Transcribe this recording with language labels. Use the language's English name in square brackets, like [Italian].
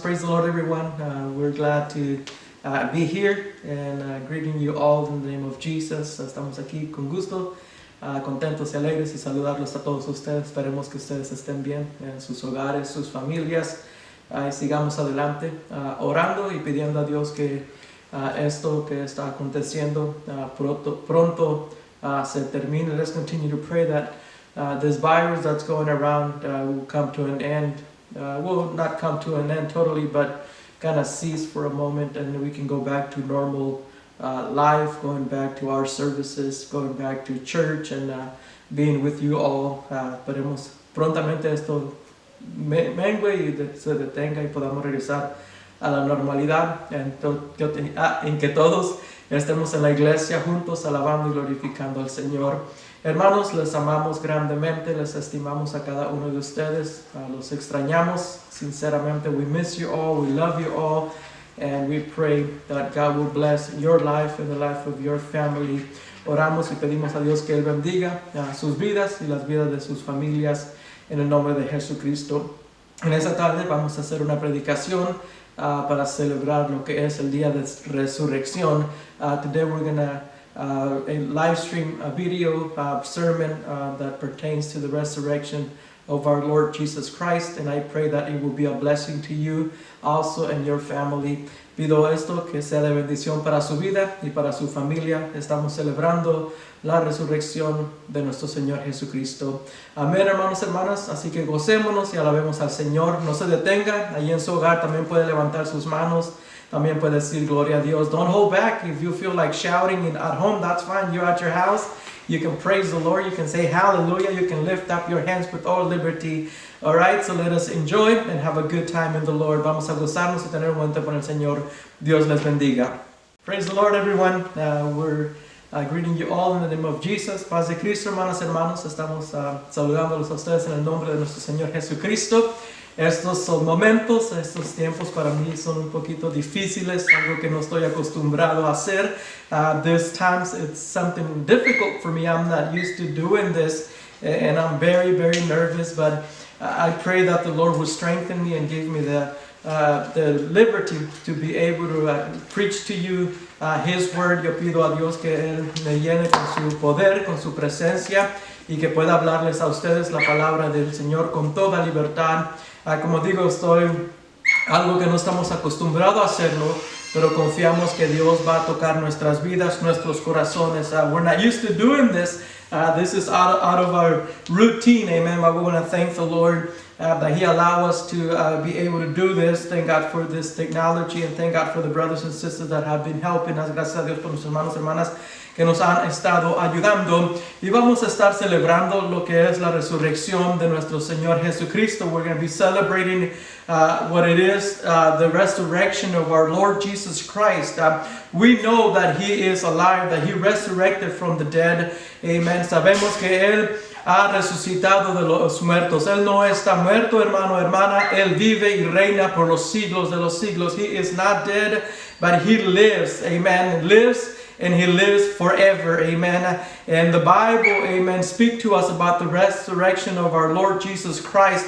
[English] Praise the Lord, everyone. We're glad to be here and greeting you all in the name of Jesus. [Spanish] Estamos aquí con gusto, contentos y alegres y saludarlos a todos ustedes. Esperemos que ustedes estén bien en sus hogares, sus familias. Y sigamos adelante orando y pidiendo a Dios que esto que está aconteciendo pronto se termine. [English] Let's continue to pray that this virus that's going around will come to an end. Will not come to an end totally, but kind of cease for a moment, and we can go back to normal life, going back to our services, going back to church, and being with you all. [Spanish] Esperemos prontamente esto mengue y se detenga y podamos regresar a la normalidad en que todos estemos en la iglesia juntos alabando y glorificando al Señor. Hermanos, les amamos grandemente, les estimamos a cada uno de ustedes, los extrañamos sinceramente. [English] We miss you all, we love you all, and we pray that God will bless your life and the life of your family. [Spanish] Oramos y pedimos a Dios que Él bendiga sus vidas y las vidas de sus familias en el nombre de Jesucristo. En esta tarde vamos a hacer una predicación para celebrar lo que es el día de resurrección. [English] Today we're going to a live stream, a video sermon that pertains to the resurrection of our Lord Jesus Christ, and I pray that it will be a blessing to you also and your family. [Spanish] Pido esto que sea de bendición para su vida y para su familia. Estamos celebrando la resurrección de nuestro Señor Jesucristo. Amén, hermanos, hermanas. Así que gocémonos y alabemos al Señor. No se detenga. Allí en su hogar también puede levantar sus manos. También puede decir gloria a Dios. [English] Don't hold back. If you feel like shouting at home, that's fine. You're at your house. You can praise the Lord. You can say hallelujah. You can lift up your hands with all liberty. All right, so let us enjoy and have a good time in the Lord. [Spanish] Vamos a gozarnos y tener un buen tiempo con el Señor. Dios les bendiga. [English] Praise the Lord, everyone. We're greeting you all in the name of Jesus. [Spanish] Paz de Cristo, hermanas, hermanos. Estamos saludándolos a ustedes en el nombre de nuestro Señor Jesucristo. Estos son momentos, estos tiempos para mí son un poquito difíciles, algo que no estoy acostumbrado a hacer. [English] These times it's something difficult for me. I'm not used to doing this, and I'm very, very nervous, but I pray that the Lord will strengthen me and give me the liberty to be able to preach to you His Word. [Spanish] Yo pido a Dios que Él me llene con su poder, con su presencia, y que pueda hablarles a ustedes la palabra del Señor con toda libertad. Como digo, algo que no estamos acostumbrados a hacerlo, pero confiamos que Dios va a tocar nuestras vidas, nuestros corazones. [English] We're not used to doing this. This is out of our routine, amen. But we want to thank the Lord that He allowed us to be able to do this. Thank God for this technology, and thank God for the brothers and sisters that have been helping us. [Spanish] Gracias a Dios por nuestros hermanos y hermanas que nos han estado ayudando. Y vamos a estar celebrando lo que es la resurrección de nuestro Señor Jesucristo. [English] We're going to be celebrating what it is, the resurrection of our Lord Jesus Christ. We know that He is alive, that He resurrected from the dead. Amen. [Spanish] Sabemos que Él ha resucitado de los muertos. Él no está muerto, hermano, hermana. Él vive y reina por los siglos de los siglos. [English] He is not dead, but He lives. Amen. Lives. And He lives forever, amen. And the Bible, amen, speak to us about the resurrection of our Lord Jesus Christ.